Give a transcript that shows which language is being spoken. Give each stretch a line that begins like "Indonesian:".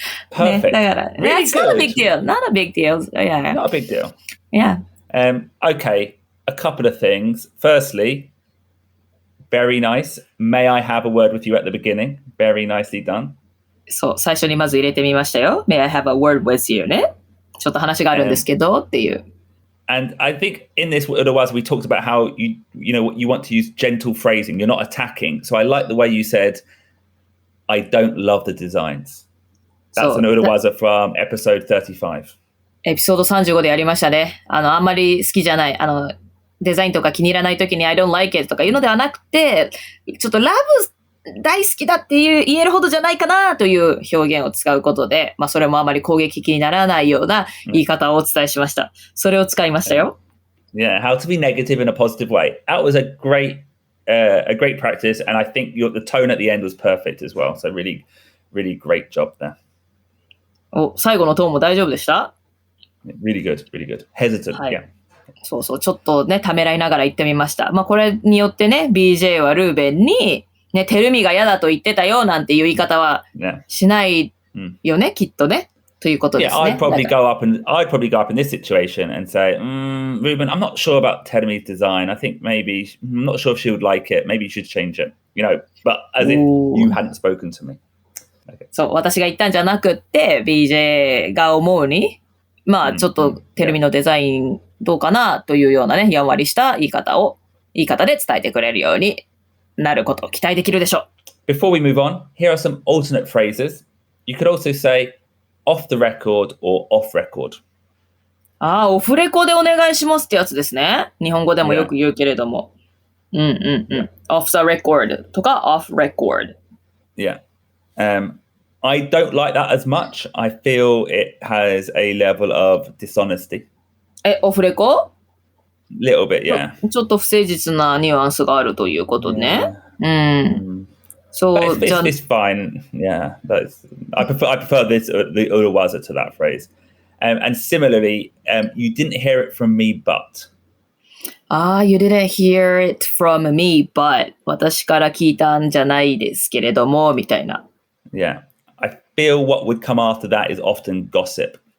English: Perfect.
Japanese: ね、だから、
English: really That's not a big deal. Not a big deal. Yeah. Not a big deal. Yeah. Okay, a couple of things. Firstly, very nice. May I have a word with you at the beginning? Very nicely done.
Japanese: そう、最初にまず入れてみましたよ。
English: May I have a word with you ね。
Japanese: ちょっと話があるんですけど、っていう。
English: And I think in this otherwise we talked about how you want to use gentle phrasing. You're not attacking. So I like the way you said, I don't love the designs. That's an Urawaza from episode 35.
Japanese: エピソード35でやりましたね。あんまり好きじゃない。デザインとか気に入らないときに
English: I don't like it
Japanese: とかいうのではなくて、ちょっとラブ大好きだっていう言えるほどじゃないかなという表現を使うことで、それもあまり攻撃的にならないような言い方をお伝えしました。それを使いましたよ。
English: Yeah, how to be negative in a positive way. That was a great practice, and I think the tone at the end was perfect as well. So really, really great job there.
Japanese: 最後のトーンも大丈夫でした？
English: Really good, really good. Hesitant, yeah.
Japanese: そうそう、ちょっとね、ためらいながら言ってみました。これによってね、BJ はルーベンに、ね、テルミが嫌だと言ってたよなんていう言い方はしないよね、きっとね。ということですね。
English: Yeah, I'd probably go up in this situation and say, Ruben, I'm not sure about Termi's design. I think maybe, I'm not sure if she would like it. Maybe you should change it. But as if you hadn't spoken to me. Okay.
Japanese: そう、私が言ったんじゃなくって、BJ が思うに、ちょっとテルミのデザインどうかなというようなね、やんわりした言い方で伝えてくれるようになることを期待できるでしょう。
English: Before we move on, here are some alternate phrases. You could also say off the record or off record.
Japanese: オフレコでお願いしますってやつですね。日本語でもよく言うけれども。
English: off the record とか off record. Yeah. I don't like that as much. I feel it has a level of dishonesty.
Japanese: オフレコ？
English: Little bit, yeah.
Japanese: ちょっと不誠実なニュアンスがあるということね。
English: So it's fine. Yeah, I prefer this the Urawaza to that phrase. And similarly, you didn't hear it from me, but. You didn't hear it from me, but
Japanese: 私から聞いたんじゃないですけれどもみたいな。
English: Yeah, I feel what would come after that is often gossip.